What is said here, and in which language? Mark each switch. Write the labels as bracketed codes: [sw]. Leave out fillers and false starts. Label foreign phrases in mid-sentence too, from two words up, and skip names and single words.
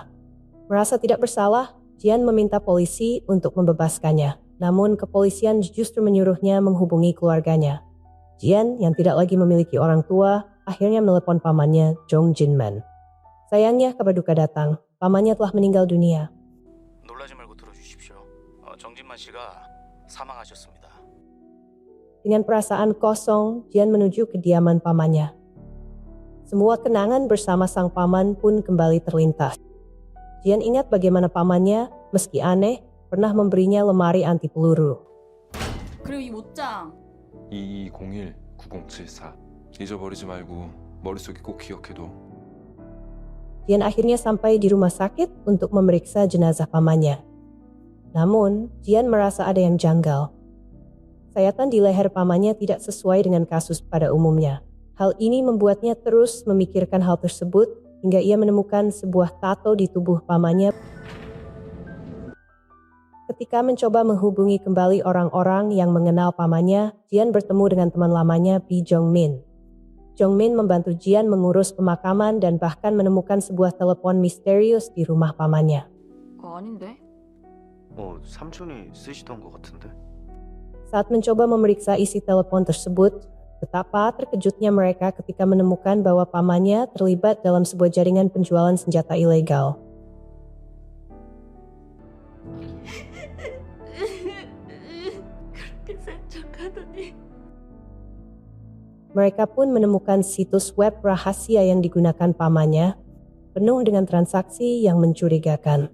[id] Merasa tidak bersalah, Jian meminta polisi untuk membebaskannya. Namun kepolisian justru menyuruhnya menghubungi keluarganya. Jian yang tidak lagi memiliki orang tua, akhirnya menelepon pamannya, Jong Jinman. Sayangnya kabar duka datang, pamannya telah meninggal dunia. [ko] 놀라지 말고 들어주십시오. 정진만 씨가 사망하셨습니다. [id] Dengan perasaan kosong, Jian menuju kediaman pamannya. Semua kenangan bersama sang paman pun kembali terlintas. Jian ingat bagaimana pamannya, meski aneh, pernah memberinya lemari anti peluru. [ko] 그리고 이 옷장 2201-9074 잊어버리지 말고 머릿속에 꼭 기억해둬. [id] Jian akhirnya sampai di rumah sakit untuk memeriksa jenazah pamannya. Namun, Jian merasa ada yang janggal. Sayatan di leher pamannya tidak sesuai dengan kasus pada umumnya. Hal ini membuatnya terus memikirkan hal tersebut hingga ia menemukan sebuah tato di tubuh pamannya. Ketika mencoba menghubungi kembali orang-orang yang mengenal pamannya, Jian bertemu dengan teman lamanya Bi Jongmin. Jongmin membantu Jian mengurus pemakaman dan bahkan menemukan sebuah telepon misterius di rumah pamannya. [ko] 아닌데? 삼촌이 쓰시던 것 같은데. [id] Saat mencoba memeriksa isi telepon tersebut, betapa terkejutnya mereka ketika menemukan bahwa pamannya terlibat dalam sebuah jaringan penjualan senjata ilegal. Mereka pun menemukan situs web rahasia yang digunakan pamannya, penuh dengan transaksi yang mencurigakan.